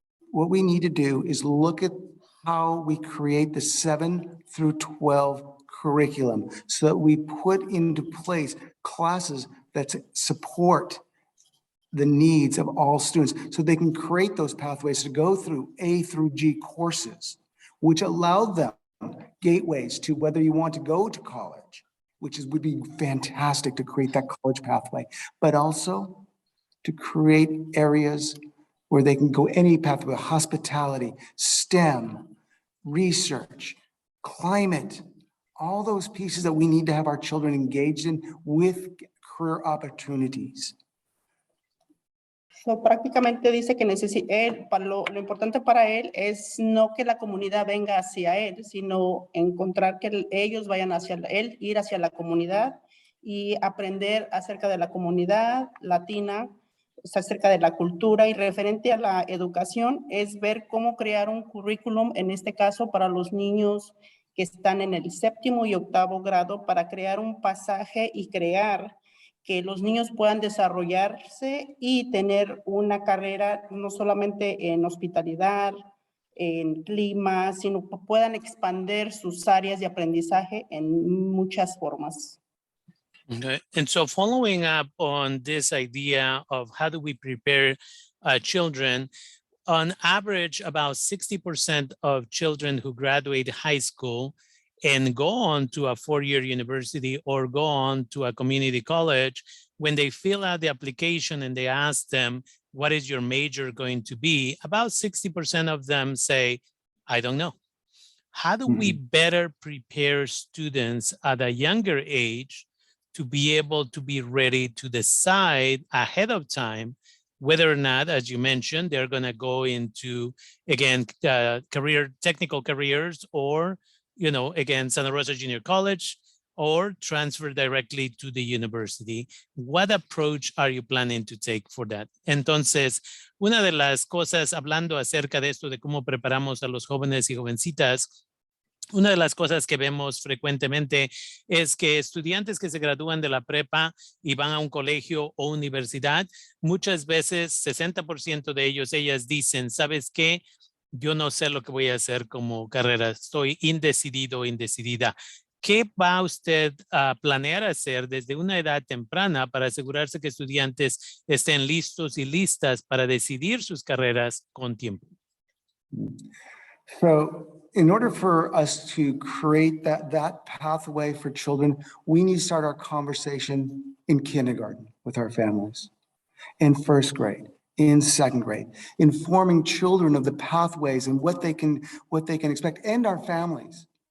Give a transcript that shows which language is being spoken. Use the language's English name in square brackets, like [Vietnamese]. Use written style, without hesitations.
[English] What we need to do is look at how we create the 7 through 12 curriculum so that we put into place classes that support the needs of all students so they can create those pathways to go through A through G courses, which allow them gateways to whether you want to go to college, which would be fantastic to create that college pathway, but also to create areas where they can go any pathway, hospitality, STEM, research, climate, all those pieces that we need to have our children engaged in with career opportunities. [Spanish] So, prácticamente dice que lo importante para él es no que la comunidad venga hacia él, sino encontrar que ellos vayan hacia él, ir hacia la comunidad y aprender acerca de la comunidad latina, acerca de la cultura, y referente a la educación es ver cómo crear un currículum, en este caso para los niños que están en el 7º y 8º grado, para crear un pasaje y crear que los niños puedan desarrollarse y tener una carrera no solamente en hospitalidad, en clima, sino que puedan expandir sus áreas de aprendizaje en muchas formas. [English] Okay. And so following up on this idea of how do we prepare children, on average, about 60% of children who graduate high school and go on to a 4-year university or go on to a community college, when they fill out the application and they ask them, what is your major going to be? About 60% of them say, I don't know. How do we better prepare students at a younger age to be able to be ready to decide ahead of time whether or not, as you mentioned, they're going to go into, again, technical careers, or, again, Santa Rosa Junior College, or transfer directly to the university? What approach are you planning to take for that? [Spanish] Entonces, una de las cosas, hablando acerca de esto, de cómo preparamos a los jóvenes y jovencitas, una de las cosas que vemos frecuentemente es que estudiantes que se gradúan de la prepa y van a un colegio o universidad, muchas veces 60% de ellas dicen, ¿sabes qué? Yo no sé lo que voy a hacer como carrera, estoy indecidido, indecidida. ¿Qué va usted a planear hacer desde una edad temprana para asegurarse que estudiantes estén listos y listas para decidir sus carreras con tiempo? [English] So in order for us to create that pathway for children, we need to start our conversation in kindergarten with our families, in 1st grade, in 2nd grade, informing children of the pathways and what they can expect, and our families.